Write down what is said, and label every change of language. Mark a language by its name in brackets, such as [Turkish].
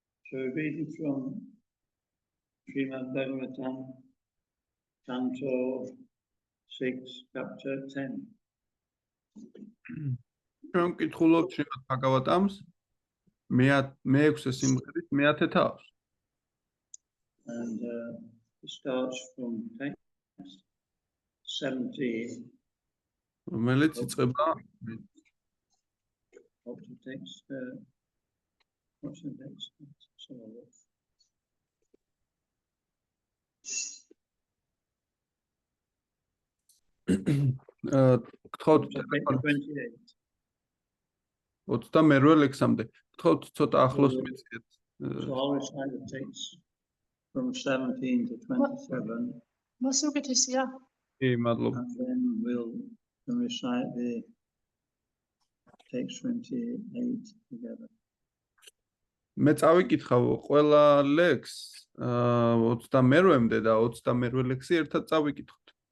[English] So reading from Srimad Bhagavatam, Canto 6, Chapter 10. [Georgian] ჩვენ ვკითხულობთ შრიმად ბჰაგავატამს მე-6 სიმღერის მე-10 თავს. [English] And it starts from text 17. [Georgian] რომელიც იწყება [English] What's the text? What's the text? So, [Georgian] გთხოვთ [English] text 28. [Georgian] 28 ლექსამდე. გთხოვთ ცოტა ახლოს მიწიეთ. [English] So I'll recite the text from 17 to 27, Masuketisia. [Georgian] მადლობა. [English] and then we'll recite the text 28 together. [Georgian] მე წავიკითხავ ყველა ლექს 28-მდე და 28 ლექსი ერთად წავიკითხოთ.